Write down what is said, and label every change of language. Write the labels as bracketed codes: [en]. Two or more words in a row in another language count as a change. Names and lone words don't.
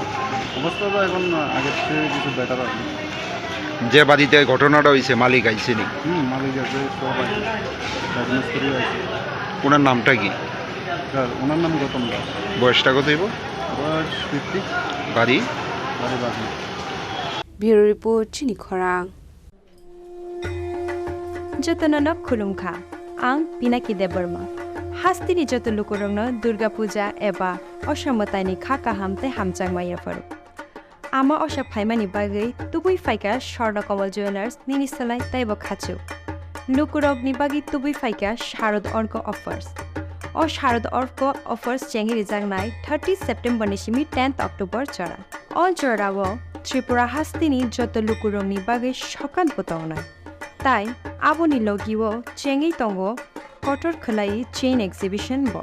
[bn] অবস্থা তো এখন আগের থেকে কিছু বেটার আছে। যে বাড়িতে ঘটনাটা হয়েছে মালিক আইছে নি? মালিক আছে, সব আছে, রাজমিস্ত্রি আছে। ওনার নামটা কি? ওনার নাম গৌতম দাস। বয়সটা কত হইব? বয়স 50। বাড়ি? বাড়ি বাগমা। [en] Bureau Report [trp] Chini Khorang Jotonono khulumkha ang Pinaki Deborma Hastini joto lukurongno Durga Puja eba osamataini kha kahamte hamchangmaya faru Ama osha phaimani bagai tubui faika Sharna Kamal Jewelers ninisalai taibo khachu Lukurogni bagi tubui faika Sharad Orko offers O Sharad Orko offers chengi rijangnai 30 September nishimi 10th October chora All chorawo Tripura hastini joto lukurongni bagai shokan botawnai Tai aboni logiwo chengi tongo kotor khlai [en] chain exhibition [trp] bo